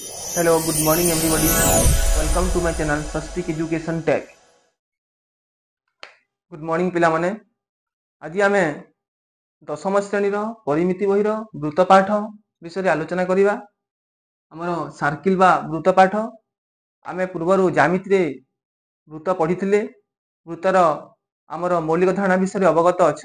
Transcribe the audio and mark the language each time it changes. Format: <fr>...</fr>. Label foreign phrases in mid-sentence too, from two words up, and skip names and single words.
<en>Hello, good morning everybody. Welcome to my channel Swastik Education Tech. Good morning ପିଲାମାନେ।</en> <or>ଆଜି ଆମେ ଦଶମ ଶ୍ରେଣୀର ପରିମିତି ବହିର ବୃତ୍ତ ପାଠ ବିଷୟରେ ଆଲୋଚନା କରିବା। ଆମର ସାର୍କିଲ ବା ବୃତ୍ତ ପାଠ ଆମେ ପୂର୍ବରୁ ଜ୍ୟାମିତିରେ ବୃତ୍ତ ପଢ଼ିଥିଲେ। ବୃତ୍ତର ଆମର ମୌଳିକ ଧାରଣା ବିଷୟରେ ଅବଗତ ଅଛ।</or>